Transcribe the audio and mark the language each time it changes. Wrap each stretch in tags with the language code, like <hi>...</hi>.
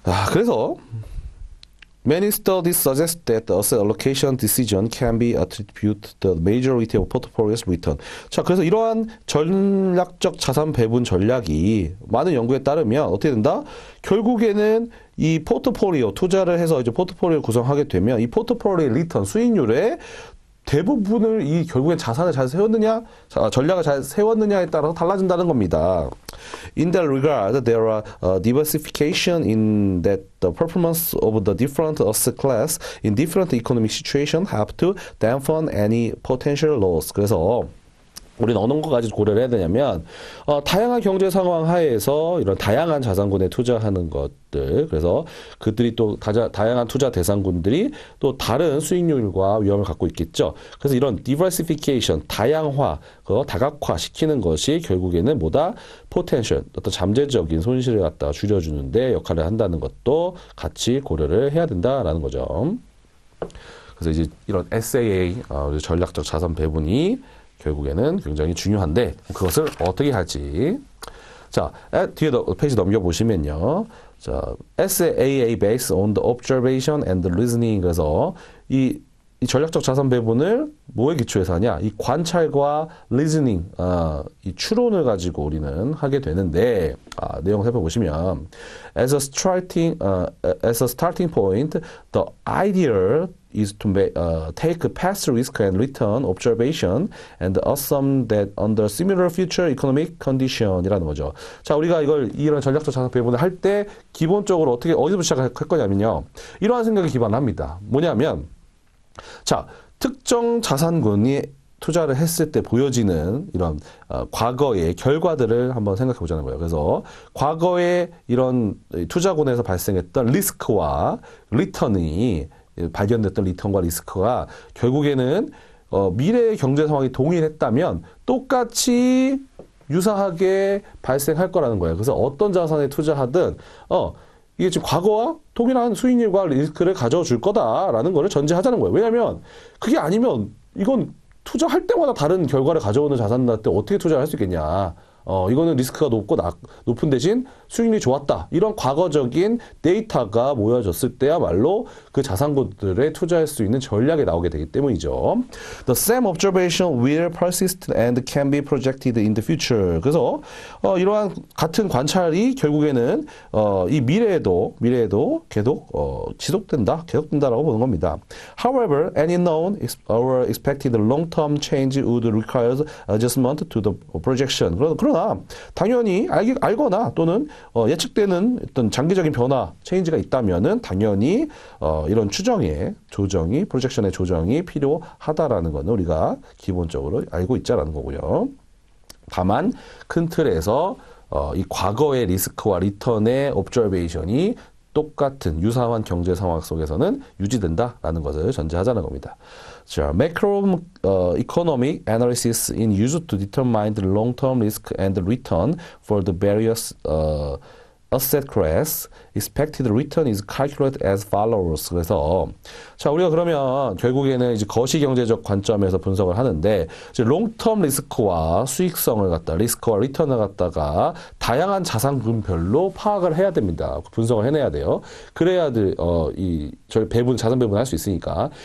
<en>그래서 many studies suggest that the asset allocation decision can be attributed to the majority of portfolio's return.</en> <ko>자, 그래서 이러한 전략적 자산 배분 전략이 많은 연구에 따르면 어떻게 된다? 결국에는 이 포트폴리오 투자를 해서 이제 포트폴리오 구성하게 되면 이 포트폴리오 리턴 수익률에 대부분을 이 결국엔 자산을 잘 세웠느냐, 전략을 잘 세웠느냐에 따라서 달라진다는 겁니다.</ko> <en>In that regard, there are diversification in that the performance of the different asset class in different economic situation help to dampen any potential loss.</en> <ko>그래서 우리는 어느 것까지 고려를 해야 되냐면 다양한 경제 상황 하에서 이런 다양한 자산군에 투자하는 것들, 그래서 그들이 또 다양한 투자 대상군들이 또 다른 수익률과 위험을 갖고 있겠죠. 그래서 이런 diversification, 다양화, 다각화 시키는 것이 결국에는 뭐다? potential, 어떤 잠재적인 손실을 갖다 줄여주는데 역할을 한다는 것도 같이 고려를 해야 된다라는 거죠. 그래서 이제 이런 SAA, 전략적 자산 배분이 결국에는 굉장히 중요한데 그것을 어떻게 할지. 자, 뒤에 페이지 넘겨보시면요.</ko> <en>자, SAA based on the observation and the reasoning.</en> <ko>그래서 이 전략적 자산 배분을 뭐에 기초해서 하냐? 이 관찰과 reasoning, 이 추론을 가지고 우리는 하게 되는데, 내용을 살펴보시면</ko> <en>as a starting point, the idea is to take past risk and return observation and assume that under similar future economic condition이라는 거죠.</en> <ko>자, 우리가 이런 전략적 자산 배분을 할 때 기본적으로 어디서 시작할 거냐면요. 이러한 생각에 기반합니다. 뭐냐면, 자, 특정 자산군이 투자를 했을 때 보여지는 이런 과거의 결과들을 한번 생각해 보자는 거예요. 그래서 과거에 이런 투자군에서 발생했던 리스크와 리턴이 발견됐던 리턴과 리스크가 결국에는 미래의 경제 상황이 동일했다면 똑같이 유사하게 발생할 거라는 거예요. 그래서 어떤 자산에 투자하든 이게 지금 과거와 동일한 수익률과 리스크를 가져와 줄 거다라는 거를 전제하자는 거예요. 왜냐하면 그게 아니면 이건 투자할 때마다 다른 결과를 가져오는 자산한테 어떻게 투자를 할 수 있겠냐. 이거는 리스크가 높은 대신 수익률이 좋았다. 이런 과거적인 데이터가 모여졌을 때야말로 그 자산군들에 투자할 수 있는 전략이 나오게 되기 때문이죠.</ko> <en>The same observation will persist and can be projected in the future.</en> <ko>그래서 이러한 같은 관찰이 결국에는 이 미래에도 계속 계속된다라고 보는 겁니다.</ko> <en>However, any known or expected long-term change would require adjustment to the projection.</en> <ko>그러나 당연히 알거나 또는 예측되는 어떤 장기적인 변화, 체인지가 있다면은 당연히 이런 조정이 프로젝션의 조정이 필요하다라는 거는 우리가 기본적으로 알고 있자라는 거고요. 다만 큰 틀에서 이 과거의 리스크와 리턴의 옵저베이션이 똑같은 유사한 경제 상황 속에서는 유지된다라는 것을 전제하자는 겁니다.</ko> <en>자, macro economic analysis in used to determine the long-term risk and return for the various asset class. Expected return is calculated as follows.</en> <ko>그래서 자, 우리가 그러면 결국에는 이제 거시경제적 관점에서 분석을 하는데 이제 롱텀 리스크와 수익성을 리스크와 리턴을 갖다가 다양한 자산군별로 파악을 해야 됩니다. 분석을 해내야 돼요. 그래야 저희 자산 배분을 할 수 있으니까.</ko>